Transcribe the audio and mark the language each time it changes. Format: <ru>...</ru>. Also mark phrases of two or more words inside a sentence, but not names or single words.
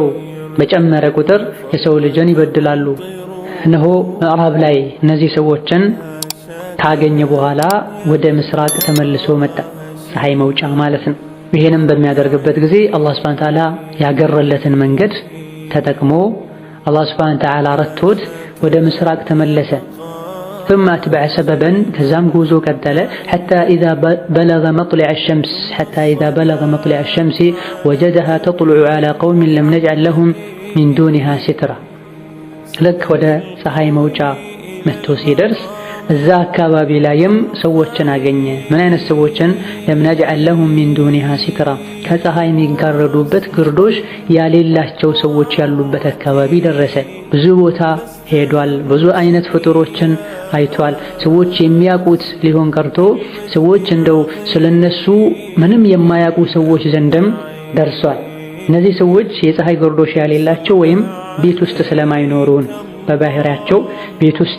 <am>በጨመረ ቁጥር የሰው ልጅን ይበድላሉ። እነሆ ምዕራብ ላይ እነዚህ ሰዎችን ካገኘ በኋላ ወደ ምስራቅ ተመልሶ መጣ፣ ፀሐይ መውጫ ማለት ነው። ይሄንም በሚያደርግበት ጊዜ አላህ</am> <ar>سبحانه وتعالى</ar> <am>ያገረለትን መንገድ ተጠቅሞ አላህ</am> <ar>سبحانه وتعالى</ar> <am>ረቶት ወደ ምስራቅ ተመለሰ።</am> <ar>ثم أتبع سببا كزام</ar> <am>ጉዞ ቀጠለ</am> <ar>حتى إذا بلغ مطلع الشمس وجدها تطلع على قوم لم نجعل لهم من دونها سترا لك</ar> <am>ወደ ፀሐይ መውጫ መጥቶ ሲደርስ እዛ አካባቢ ላይም ሰዎችን አገኘ። ምን አይነት ሰዎችን?</am> <ar>لم نجعل لهم من دونها سترا</ar> <am>ከፀሐይ የሚጋረዱበት ግርዶሽ ያሌላቸው ሰዎች ያሉበት አካባቢ ደረሰ። ብዙ ቦታ ሄዷል። ብዙ አይነት ፍጡሮችን አይቷል። ሰዎች የሚያውቁት ሊሆን ቀርቶ ሰዎች እንደው ስለነሱ ምንም የማያውቁ ሰዎች ዘንድም ደርሷል። እነዚህ ሰዎች የፀሐይ ግርዶሽ ያሌላቸው ወይም ቤት ውስጥ ስለማይኖሩን በባህሪያቸው ቤት ውስጥ</am>